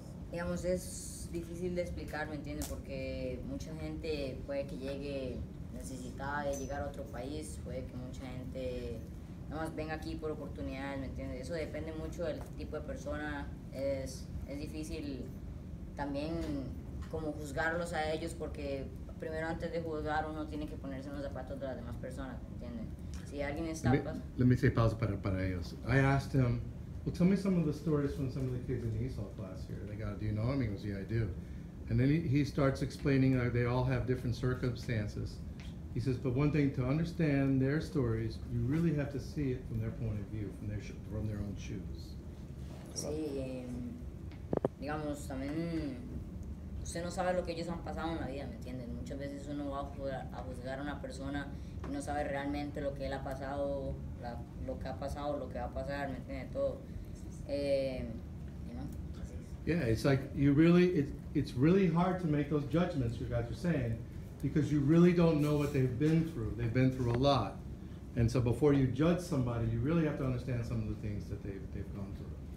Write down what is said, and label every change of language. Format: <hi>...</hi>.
<es>Digamos, es difícil de explicar, ¿me entiendes? Porque mucha gente puede que llegue necesitada de llegar a otro país, puede que mucha gente nada más venga aquí por oportunidades, ¿me entiendes? Eso depende mucho del tipo de persona. Es difícil también como juzgarlos a ellos, porque primero antes de juzgar uno tiene que ponerse en los zapatos de las demás personas, ¿me entiendes? Si alguien está...</es> <en>Let me say</en> <es>pausa para ellos.</es> <en>I asked him, well, tell me some of the stories from some of the kids in the ESOL class here. They go, do you know him? He goes, yeah, I do. And then he starts explaining they all have different circumstances. He says, but one thing, to understand their stories, you really have to see it from their point of view, from their own shoes.</en> <es>Sí, digamos, también usted no sabe lo que ellos han pasado en la vida, ¿me entienden? Muchas veces uno va a juzgar a una persona y no sabe realmente lo que él ha pasado, lo que ha pasado, lo que va a pasar, ¿me entiende? Todo.</es> <en>You know, Yeah, it's like it's really hard to make those judgments, you guys are saying, because you really don't know what they've been through. They've been through a lot. And so before you judge somebody, you really have to understand some of the things that they've gone through.</en>